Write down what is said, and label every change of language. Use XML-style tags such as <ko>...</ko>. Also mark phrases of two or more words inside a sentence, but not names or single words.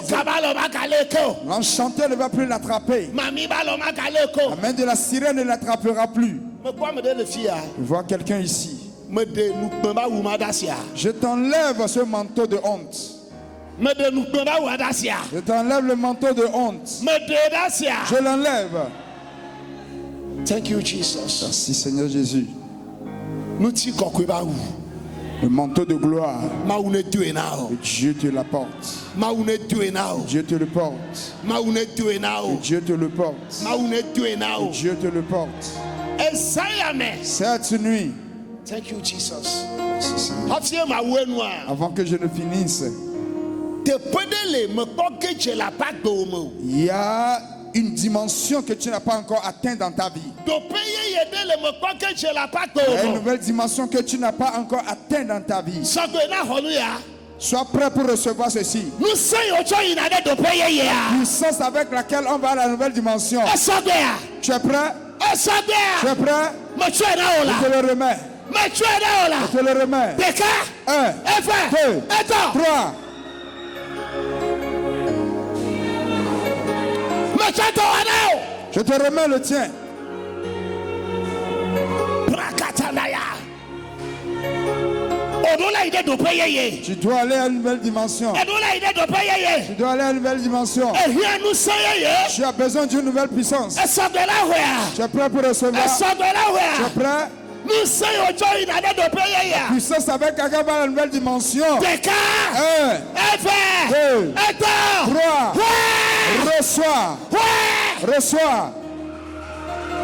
<ee>Tsoka va le va gale ke o.</ee> <fr>L'enchanteur ne va plus l'attraper.</fr> <ee>Mami va le va gale ke o.</ee> <fr>La main de la sirène ne l'attrapera plus.</fr> <ee>Me kpɔ ame ɖe le fi ya.</ee> <fr>Je vois quelqu'un ici.</fr> <ee>Me ɖe nukpe va wu ma ɖe asia.</ee> <fr>Je t'enlève ce manteau de honte.</fr> <ee>Me ɖe nukpe va wu ɖe asia.</ee> <fr>Je t'enlève le manteau de honte.</fr> <ee>Me ɖe ɖe asia.</ee> <fr>Je l'enlève.</fr> <en>Thank you Jesus.</en> <fr>Merci Seigneur Jésus.</fr> <ee>Ŋuti kɔkɔe va wu.</ee> <fr>Le manteau de gloire.</fr> <ee>Mawu ne doe na o.</ee> <fr>Dieu te l'apporte.</fr> <ee>Mawu ne doe na o.</ee> <fr>Dieu te le porte.</fr> <ee>Mawu ne doe na o.</ee> <fr>Dieu te le porte.</fr> <ee>Mawu ne doe na o.</ee> <fr>Dieu te le porte.</fr> <ee>Esaya me.</ee> <fr>Cette nuit,</fr> <en>Thank you Jesus.</en> <fr>merci Seigneur.</fr> <ee>Hafi ma wu enua.</ee> <fr>Avant que je ne finisse,</fr> <ee>Teƒe ɖe le me kpɔ ge dze le apagbe wo me o.</ee> <fr>il y a une dimension que tu n'as pas encore atteinte dans ta vie.</fr> <ee>Dope yeye ɖe le me kpɔ ge dze le apagbe</ee> <fr>Il y a</fr> <ee>wo</ee> <fr>une</fr> <ee>me o.</ee> <fr>nouvelle dimension que tu n'as pas encore atteinte dans ta vie.</fr> <ee>Sɔgbe na xɔ nu ya.</ee> <fr>Sois prêt pour recevoir ceci.</fr> <ee>Nusẽ yiwo tsɔ yina ɖe dope yeyea.</ee> <fr>Puissance avec laquelle on va à la nouvelle dimension.</fr> <ee>Esɔgbe ya.</ee> <fr>Tu es prêt?</fr> <ee>Esɔgbe</ee> <fr>Tu</fr> <ee>ya.</ee> <fr>es prêt?</fr> <ee>Metsɔe na wo</ee> <fr>Je</fr> <ee>la.</ee> <fr>te le remets.</fr> <ee>Metsɔe na wo la.</ee> <fr>Je te le remets.</fr> <ee>Ɖeka.</ee> <fr>1,</fr> <ee>Eve.</ee> <fr>2,</fr> <ee>Etɔ̃.</ee> <fr>3.</fr> <ee>Metsɔe tɔ wa na o.</ee> <fr>Je te remets le tien. Prakata ya.</fr> <ee>Odo la yi ɖe dope yeye.</ee> <fr>Tu dois aller à une nouvelle dimension.</fr> <ee>Edo la yi ɖe dope yeye.</ee> <fr>Tu dois aller à une nouvelle dimension.</fr> <ee>Ehia nusẽ yeye.</ee> <fr>Tu as besoin d'une nouvelle puissance.</fr> <ee>Esɔgbe la hɔa.</ee> <fr>Tu es prêt pour recevoir?</fr> <ee>Esɔgbe la</ee> <fr>Tu es</fr> <ee>hɔa.</ee> <fr>prêt?</fr> <ee>Nusẽ yiwo tsɔ yina ɖe dope yeyea.</ee> <fr>Puissance avec laquelle on va à la nouvelle dimension.</fr> <ee>Ɖeka.</ee> <fr>1,</fr> <ee>Eve.</ee> <fr>2,</fr> <ee>Etɔ̃.</ee> <fr>3. Ouais. Reçois. Ouais. Reçois.</fr>